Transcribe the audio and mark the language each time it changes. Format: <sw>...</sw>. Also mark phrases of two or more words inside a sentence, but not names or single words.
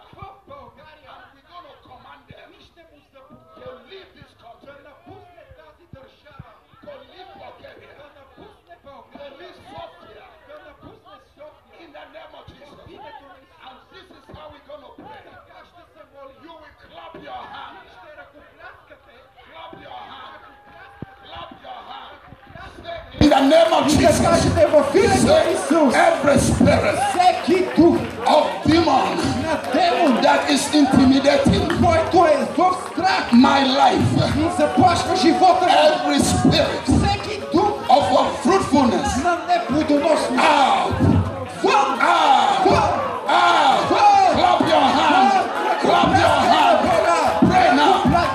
<en>And we're going to command them to leave this country, to leave Bulgaria, to leave Sofia, in the name of Jesus. And this is how we're going to pray. You will clap your hands. Clap your hands. Clap your hands. Say, in the name of</en> <bg>И да</bg> <en>Jesus.</en> <bg>кажете в името на Исус,</bg> <en>Every spirit</en> <bg>всеки дух</bg> <en>of demon</en> <bg>на демон,</bg> <en>that is intimidating</en> <bg>който е в страх</bg> <en>my life,</en> <bg>и заплашва живота ми,</bg> <en>every spirit</en> <bg>всеки дух</bg> <en>of unfruitfulness,</en> <bg>на неплодоносност,</bg> <en>out,</en> <bg>вън,</bg> <en>out,</en> <bg>вън,</bg> <en>out.</en> <bg>вън.</bg> <en>Clap your hands. Clap your hands. Pray now.</en>